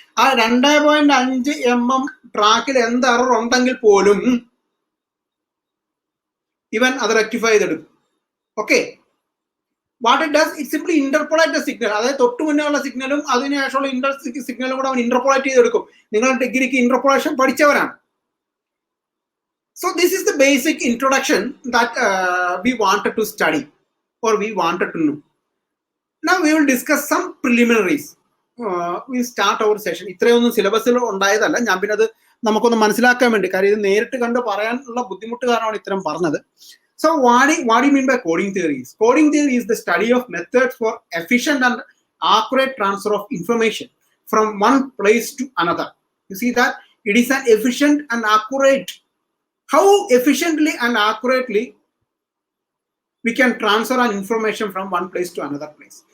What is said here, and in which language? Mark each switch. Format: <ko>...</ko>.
<ml>ആ 2.5 mm ട്രാക്കിൽ എന്ത് എറർ ഉണ്ടെങ്കിൽ പോലും ഇവൻ അത് റെക്ടിഫൈ ചെയ്തെടുക്കും.</ml> <en>Okay, what it does, it simply interpolate the signal.</en> <ml>അതായത് തൊട്ട് മുന്നേ ഉള്ള സിഗ്നലും അതിനുശേഷമുള്ള സിഗ്നലും കൂടെ അവൻ ഇന്റർപോളേറ്റ് ചെയ്തെടുക്കും. നിങ്ങൾ ഡിഗ്രിക്ക് interpolation പഠിച്ചവരാണ്.</ml> <en>So this is the basic introduction that we wanted to study or we wanted to know. Now we will discuss some preliminaries. We start our session.</en> <ml>ഇത്രയൊന്നും സിലബസിൽ ഉണ്ടായതല്ല, ഞാൻ പിന്നെ അത് നമുക്കൊന്ന് മനസ്സിലാക്കാൻ വേണ്ടി, കാര്യം ഇത് നേരിട്ട് കണ്ട് പറയാനുള്ള ബുദ്ധിമുട്ട് കാരണമാണ് ഇത്തരം പറഞ്ഞത്.</ml> <en>So what do you mean by coding theories? Coding theory is the study of methods for efficient and accurate transfer of information from one place to another. You see that it is an efficient and accurate. How efficiently and accurately we can transfer an information from one place to another place.</en>